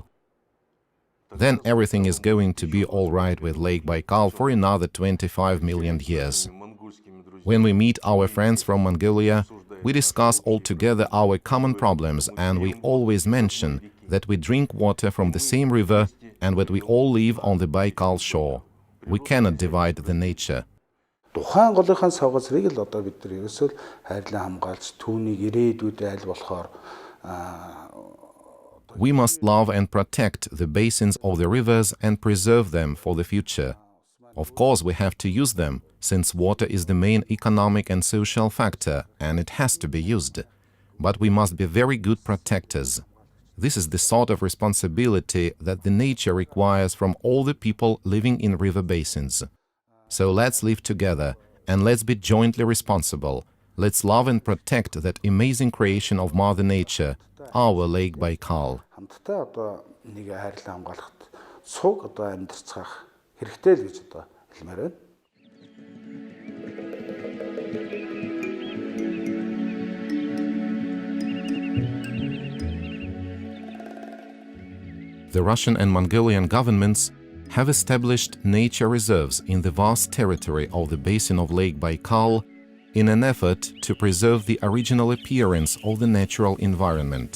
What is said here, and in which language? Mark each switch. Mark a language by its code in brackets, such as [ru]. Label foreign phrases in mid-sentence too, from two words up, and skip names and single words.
[en] Then everything is going to be all right with Lake Baikal for another 25 million years. When we meet our friends from Mongolia, we discuss all together our common problems, and we always mention that we drink water from the same river and that we all live on the Baikal shore. We cannot divide the nature. [mn] Тухайн голынхаа савгацрыг л одоо бид нар ерөөсөө хайрлан хамгаалж түүнийг ирээдүйд айл болохоор [en] We must love and protect the basins of the rivers and preserve them for the future. Of course, we have to use them, since water is the main economic and social factor, and it has to be used. But we must be very good protectors. This is the sort of responsibility that the nature requires from all the people living in river basins. So let's live together and let's be jointly responsible. Let's love and protect that amazing creation of Mother Nature, our Lake Baikal. [mn] хамтдаа одоо нэгэ хайрлан хамгаалахад цуг одоо амьдарцгаах хэрэгтэй л гэж одоо хэлмээр байна. [en] The Russian and Mongolian governments have established nature reserves in the vast territory of the basin of Lake Baikal in an effort to preserve the original appearance of the natural environment.